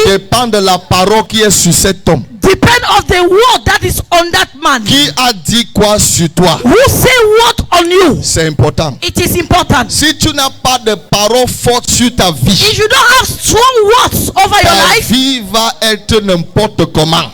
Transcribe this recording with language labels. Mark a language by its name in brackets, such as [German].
[French] dépend de la parole qui est sur cet homme. [English] depend of the word that is on that man. [French] Qui a dit quoi sur toi? [English] Who say what on you? [French] C'est important. [English] It is important. [French] Si tu n'as pas de parole forte sur ta vie, [English] If you don't have strong words over your [French] ta [English] life, [French] vie va être n'importe comment.